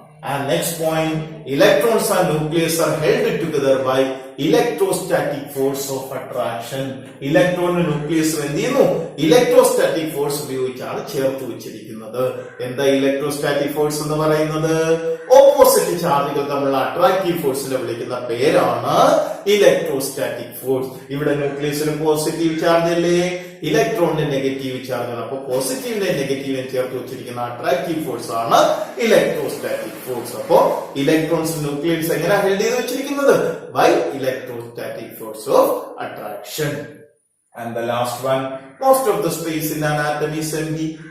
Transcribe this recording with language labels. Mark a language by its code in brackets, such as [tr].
[en] And next point, electrons and nucleus are held together by electrostatic force of attraction. [ml] Electron nucleus എന്ത് ചെയ്യുന്നു? Electrostatic force ഉപയോഗിച്ചാണ് ചേർത്ത് വെച്ചിരിക്കുന്നത്. എന്താ ഇലക്ട്രോസ്റ്റാറ്റിക് ഫോഴ്സ് എന്ന് പറയുന്നത്? ഓപ്പോസിറ്റ് ചാർജുകൾ തമ്മിലുള്ള അട്രാക്റ്റീവ് ഫോഴ്സിനെ വിളിക്കുന്ന പേരാണ് ഇലക്ട്രോസ്റ്റാറ്റിക് ഫോഴ്സ്. ഇവിടെ ന്യൂക്ലിയസിന് പോസിറ്റീവ് ചാർജ് അല്ലേ, ഇലക്ട്രോണിന്റെ നെഗറ്റീവ് ചാർജ് ആണ്. അപ്പൊ പോസിറ്റീവിനെ നെഗറ്റീവിനെ ചേർത്ത് വെച്ചിരിക്കുന്ന അട്രാക്റ്റീവ് ഫോഴ്സ് ആണ് ഇലക്ട്രോസ്റ്റാറ്റിക് ഫോഴ്സ്. അപ്പോ ഇലക്ട്രോൺസ് ന്യൂക്ലിയസ് എങ്ങനെ ഹെൽഡ് ചെയ്ത് വെച്ചിരിക്കുന്നത്? [en] By electrostatic force of attraction. And the last one, most of the space in an atom is empty.